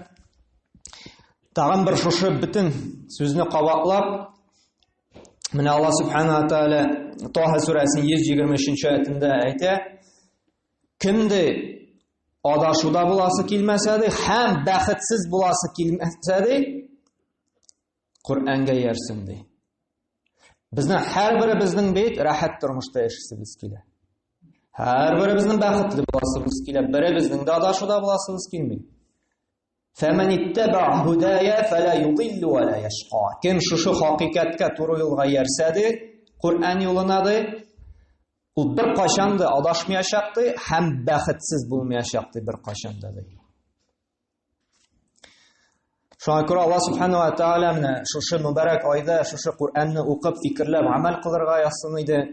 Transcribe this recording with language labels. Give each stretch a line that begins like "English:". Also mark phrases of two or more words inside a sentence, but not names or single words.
Tatar: Тагын бер шушы бөтен сүзне кабатлап, менә
Arabic: الله سبحانه وتعالى
Tatar: Таһа сүрәсенең 123-нче аятында әйтә: Кемде адашуда буласы килмәсә ди, һәм бәхетсез буласы килмәсә ди, Кур'анга ярсın ди. Безнең һәрберебезнең бит рәхәт тормышта яшисебез килә. Һәрберебезнең бәхетле буласыбыз килә, беребезнең дә адашуда буласыбыз килми.
Arabic: فَمَنِ اتَّبَعَ هُدَايَ فَلَا يُضِلُّ وَلَا يَشْقَى.
Tatar: Кем шушы хакыйкатькә туры юлга ярсә ди, Кур'ан юлына ди, ул бер качан да адашмаячак ди, һәм бәхетсез булмаячак ди бер качан да ди. Шуңа күрә
Arabic: الله سبحانه وتعالى
Tatar: менә шушы мөбарәк айда шушы Кур'анны укып, фикерләп, амал кылырга ясын иде.